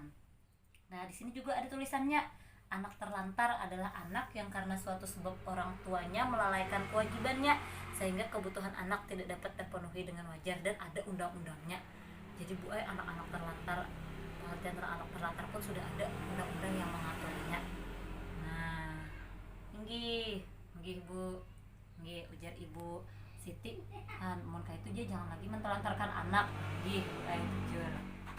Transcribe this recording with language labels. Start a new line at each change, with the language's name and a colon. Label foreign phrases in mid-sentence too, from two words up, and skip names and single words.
Indonesian: Nah, di sini juga ada tulisannya, anak terlantar adalah anak yang karena suatu sebab orang tuanya melalaikan kewajibannya sehingga kebutuhan anak tidak dapat terpenuhi dengan wajar dan ada undang-undangnya. Jadi Bu anak-anak terlantar, pengertian anak terlantar pun sudah ada undang-undang yang mengaturnya. Nah,
Banjar: inggih Bu, inggih ujar Ibu Siti, mun kayak itu dia jangan lagi mentelantarkan anak, inggih Bu jujur.